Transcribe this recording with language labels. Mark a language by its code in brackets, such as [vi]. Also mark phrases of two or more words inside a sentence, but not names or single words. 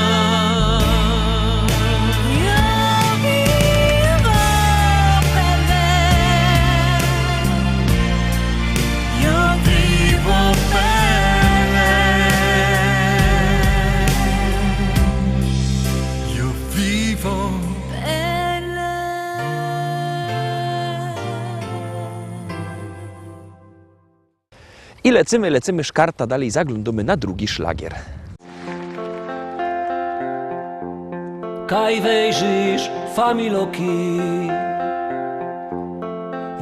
[it] io vivo per lei, io vivo per lei, Io vivo. per lei. [pl] I lecimy szkarta dalej, zaglądamy na drugi szlagier. [szl] Kaj wejrzysz, familoki,